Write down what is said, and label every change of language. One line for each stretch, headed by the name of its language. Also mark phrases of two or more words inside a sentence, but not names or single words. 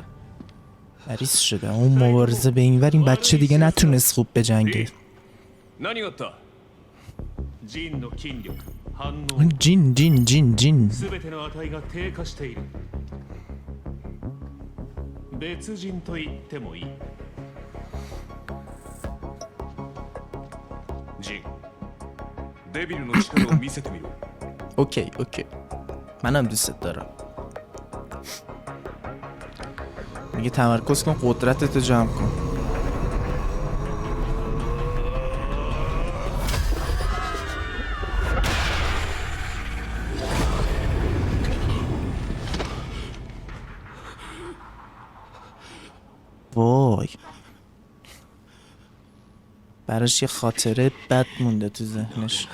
Persian: مریض شده. اون مبارزه به اینور این بچه دیگه نتونست خوب بجنگه.
Japanese: 何があった。ジンの筋力、反応、
Persian: جین جین جین جین.
Japanese: すべての値が低下している。別人と言ってもいい。ジン、デビルの力を見せてみろ。
Persian: اوکی اوکی. منم دوست دارم. میگه تمرکز کن قدرتتو جمع کن. وای براش یه خاطره بد مونده تو ذهنش.